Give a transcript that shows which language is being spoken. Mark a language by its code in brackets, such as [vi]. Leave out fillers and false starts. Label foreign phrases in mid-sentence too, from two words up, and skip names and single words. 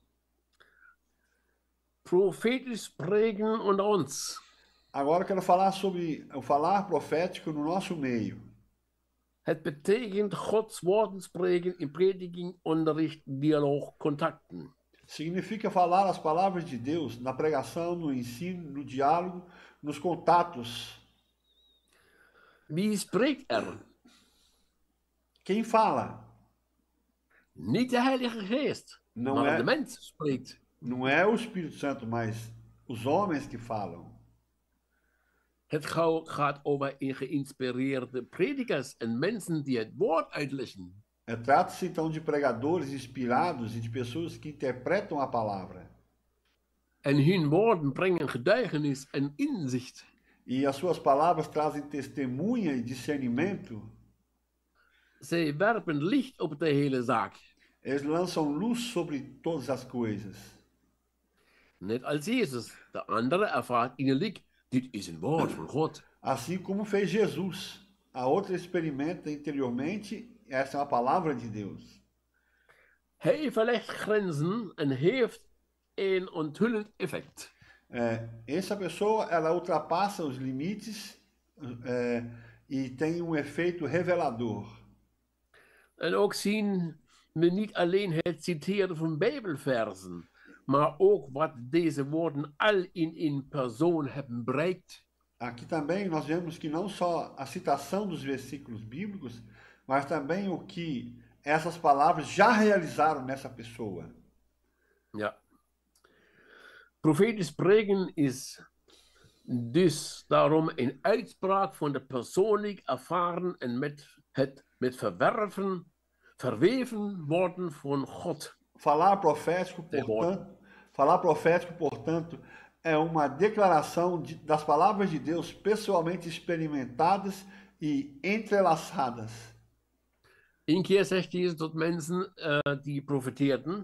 [nl] Profetisch spreken onder ons. [pt] Agora eu quero falar sobre o falar profético no nosso meio. [nl] Het betekent Gods woorden spreken in prediking, onderricht, dialoog, contacten. [pt] Significa falar as palavras de Deus na pregação, no ensino, no diálogo, nos contatos. [nl] Wie spreekt er? [pt] Quem fala? [nl] Niet de Heilige Geest, [pt] Não [nl] maar de [pt] é, [nl] mens spreekt. [pt] não é o Espírito Santo, mas os homens que falam. [nl] Het gaat over geïnspireerde predikers en mensen die het woord uitleggen. [pt] Trata-se então de pregadores inspirados e de pessoas que interpretam a palavra. [nl] En hun woorden brengen getuigenis en inzicht. [pt] E as suas palavras trazem testemunha e discernimento. [nl] Zij werpen licht op de hele zaak. [pt] Eles lançam luz sobre todas as coisas. [nl] Net als Jezus. De andere ervaart innerlijk, dit is een woord van God. [pt] Assim como fez Jesus. A outra experimenta interiormente, essa é uma palavra de Deus. [nl] Hij verlegt grenzen en heeft een onthullend effect. [pt] Essa pessoa, ela ultrapassa os limites e tem um efeito revelador. [nl] En ook zien we niet alleen het citeren van Bijbelversen, maar ook wat deze woorden al in een persoon hebben bereikt. [pt] Aqui também nós vemos que não só a citação dos versículos bíblicos, mas também o que essas palavras já realizaram nessa pessoa. [nl] Ja. Profetisch spreken is dus daarom een uitspraak van de persoonlijk ervaren en met verweven worden van God. [pt] Falar profético, portanto, é uma declaração das palavras de Deus pessoalmente experimentadas e entrelaçadas. [nl] Een keer zegt Jezus tot mensen die profeteerden: